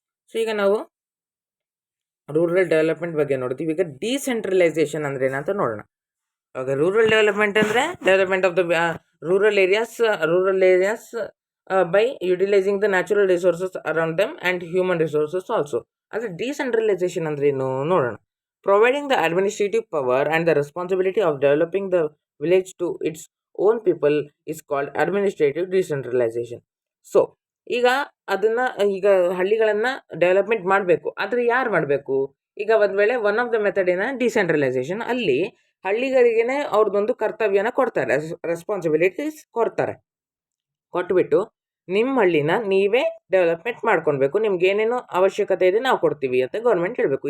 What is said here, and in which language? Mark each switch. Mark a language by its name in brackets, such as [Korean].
[Kannada] So ಈಗ ನಾವು rural development ಬಗ್ಗೆ ನೋಡ್ತೀವಿ. ಈಗ ಡಿಸೆಂಟ್ರಲೈಸೇಷನ್ ಅಂದರೆ ಏನಂತ ನೋಡೋಣ. ಓಕೆ, ರೂರಲ್ ಡೆವಲಪ್ಮೆಂಟ್ ಅಂದರೆ [English] Development of the rural areas by utilising the natural resources around them and human resources also. [Kannada] ಆದರೆ ಡಿಸೆಂಟ್ರಲೈಸೇಷನ್ ಅಂದರೆ ಏನು ನೋಡೋಣ. [English] Providing the administrative power and the responsibility of developing the village to its own people is called administrative decentralization. [Kannada] So ಈಗ ಹಳ್ಳಿಗಳನ್ನು development ಮಾಡಬೇಕು, ಆದರೆ ಯಾರು ಮಾಡಬೇಕು? ಈಗ ಒಂದು ವೇಳೆ [English] one of the method [Kannada] ಏನ ಡಿಸೆಂಟ್ರಲೈಸೇಷನ್, ಅಲ್ಲಿ ಹಳ್ಳಿಗರಿಗೇ ಅವ್ರದ್ದೊಂದು ಕರ್ತವ್ಯನ ಕೊಡ್ತಾರೆ, ರೆಸ್ಪಾನ್ಸಿಬಿಲಿಟೀಸ್ ಕೊಟ್ಬಿಟ್ಟು ನಿಮ್ಮ ಹಳ್ಳಿನ ನೀವೇ ಡೆವಲಪ್ಮೆಂಟ್ ಮಾಡ್ಕೊಳ್ಬೇಕು, ನಿಮ್ಗೆ ಏನೇನು ಅವಶ್ಯಕತೆ ಇದೆ ನಾವು ಕೊಡ್ತೀವಿ ಅಂತ ಗೌರ್ಮೆಂಟ್ ಹೇಳಬೇಕು.